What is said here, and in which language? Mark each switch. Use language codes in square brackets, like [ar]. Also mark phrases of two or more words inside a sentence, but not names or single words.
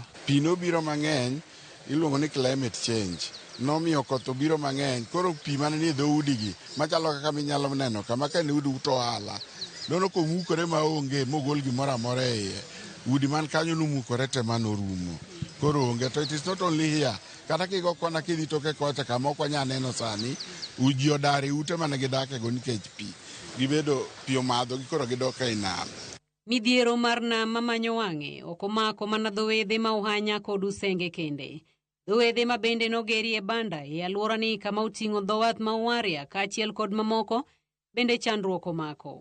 [luo] Pi nobiro mang'eny, iluongo ni [en] climate change. [luo] Nomiyo koth obiro mang'eny, koro pi mane ni dhoudigi machalo kaka minyalo neno kama ka ne udi uto ohala. Dono komukore maonge mogol gimoro amora e iye. Udi man kanyo nomukore te manorumo. Koro onge, [en] to it is not only here. [luo] Kata kigo kona kidhi toke kocha kama ok wanya neno sani, uji odare ute mane gidake go nikech pi. Gibedo pi omadho gi koro gidok e nam. Midhiero mar nam mamanyo wang'e ok omako mana dho wedhe ma Uhanya kod Usenge kende. Dho wedhe ma bende nogeri e banda e alworani kama oting'o dho wath ma Uwaria kaachiel kod mamoko bende chandruok omako.